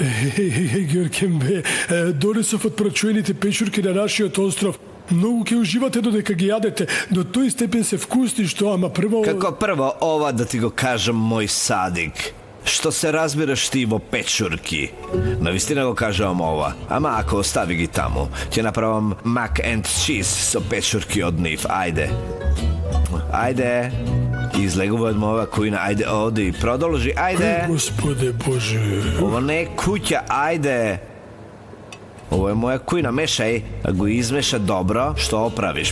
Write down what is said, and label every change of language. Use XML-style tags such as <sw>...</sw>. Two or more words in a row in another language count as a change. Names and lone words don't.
<mk>Ѓорkem, донесов од прачуените печурки на нашиот остров. Многу ќе уживате додека ги јадете. До тој степен се вкусни што, ама прво... Како прво, ова да ти го кажам, мој садик. Што се разбираш ти во печурки? Навистина го кажам ова. Ама ако остави ги таму, ќе направам</mk> <en>mac and cheese</en> <mk>со печурки од нив. Ајде, излегува од моја кујна, ајде, оди, продолжи, ајде. Господе Боже. Ова не е куќа, ајде. Ова е моја кујна, мешај, а го измеша добро, што оправиш?</mk>